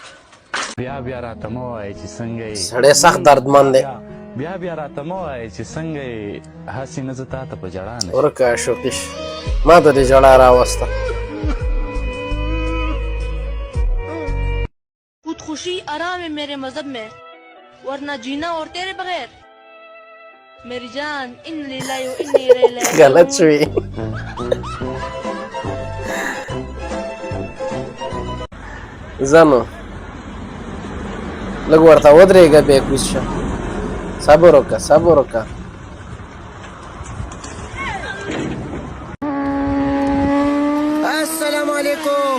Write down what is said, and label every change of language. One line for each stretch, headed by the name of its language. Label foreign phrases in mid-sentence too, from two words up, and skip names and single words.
Urdu: گزارے کا
Pashto: بیا راته مه وایه چې څنګه یې سړی سخت دردمن دی. بیا راته مه وایه چې څنګه یې هسې نه زه تا ته په ژړا نه ورکه شوقیش ما ته دې ژړا راوسته.
Urdu: خودکشی آرام ہے میرے مذہب میں، ورنہ جینا اور تیرے بغیر میری جان
Arabic: إن لله وإنا إليه راجعون.
Pashto: غلط شوی. زنو لږ ورته ودرېږه بیا کوز شه. صبر وکړه صبر وکړه. السلام علیکم.